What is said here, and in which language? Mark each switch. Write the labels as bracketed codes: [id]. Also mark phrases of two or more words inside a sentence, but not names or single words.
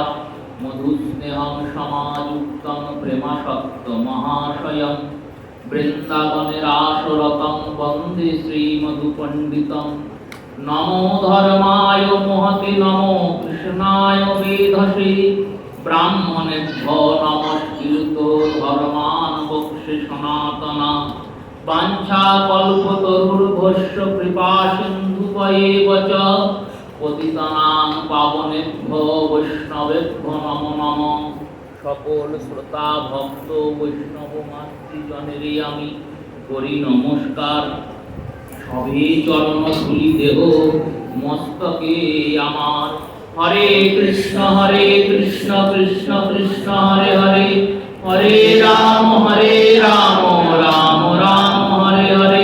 [sa] মধুস্নেহং সমাযুক্তং প্রেমাসক্ত মহাশয়ং, বৃন্দাবনের আসরতং বন্দে শ্রীমধুপণ্ডিতং। নমো ধর্মায় মহতে নমো কৃষ্ণায় বেধসে, ব্রাহ্মণেভ্যো নমস্কৃতো ধর্মাन् বক্ষ্যে সনাতনা। বাঞ্ছা কল্পতরুর্ভস্য কৃপা সিন্ধুভ্যেব চ, পতিতানাং পাবনেভ্যো বৈষ্ণবেভ্যো নমো নমঃ। [bn] সকল শ্রোতা ভক্ত বৈষ্ণব মাতৃজনেরে আমি করি নমস্কার। সবে চরণ ধুলি দেহ মস্তকে আমার। [sa] হরে কৃষ্ণ কৃষ্ণ কৃষ্ণ হরে হরে, হরে রাম রাম রাম হরে হরে।